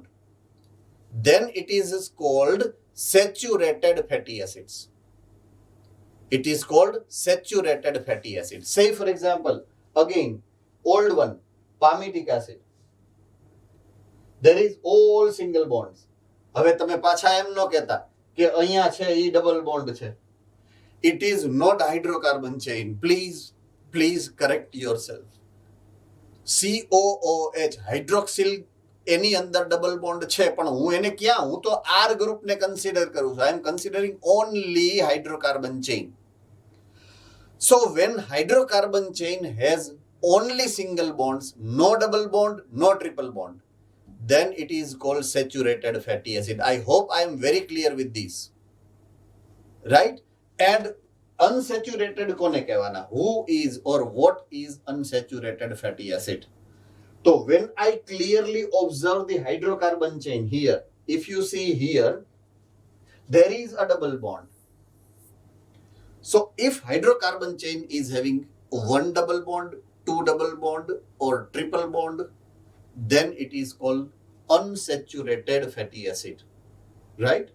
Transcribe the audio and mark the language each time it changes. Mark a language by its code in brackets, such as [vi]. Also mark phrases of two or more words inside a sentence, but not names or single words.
[en] Then it is called saturated fatty acids. It is called saturated fatty acids. Say for example, again, old one, palmitic acid. There is all single bonds. [gu] હવે તમે પાછા એમ ન કહેતા કે અહીંયા છે ઈ [en] double bond [gu] છે. [en] It is not hydrocarbon chain. Please correct yourself. [gu] COOH હાઇડ્રોક્સિલ એની અંદર [en] double bond [gu] છે, પણ હું એને ક્યાં, હું તો R ગ્રુપને કન્સિડર કરું છું. [en] I am considering only hydrocarbon chain. So when hydrocarbon chain has only single bonds, no double bond, no triple bond, then it is called saturated fatty acid. I hope I am very clear with this, right? And unsaturated [gu] કોને કહેવાના? [en] Who is or what is unsaturated fatty acid? So when I clearly observe the hydrocarbon chain here, if you see here, there is a double bond. So if hydrocarbon chain is having one double bond, two double bond or triple bond, then it is called unsaturated fatty acid, right?